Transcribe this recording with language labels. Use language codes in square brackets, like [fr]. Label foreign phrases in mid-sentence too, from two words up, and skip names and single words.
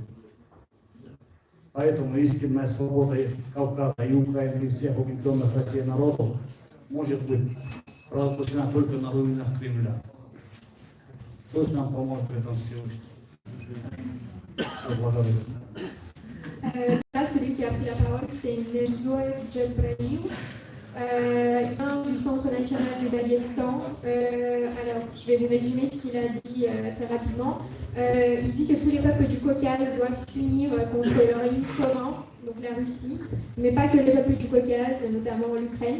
[ru] Поэтому истинная свобода Кавказа и Украины и всех угнетенных Россией народов может быть провозглашена только на руинах Кремля. Пусть нам поможет в этом Всевышний. Благодарю. [fr] Là, celui qui a pris la parole, c'est Mevzoev Djelbrail, du Centre national du Daghestan. Alors, je vais vous résumer ce qu'il a dit très rapidement. Il dit que tous les peuples du Caucase doivent s'unir contre leur ennemi commun, donc la Russie, mais pas que les peuples du Caucase, notamment l'Ukraine.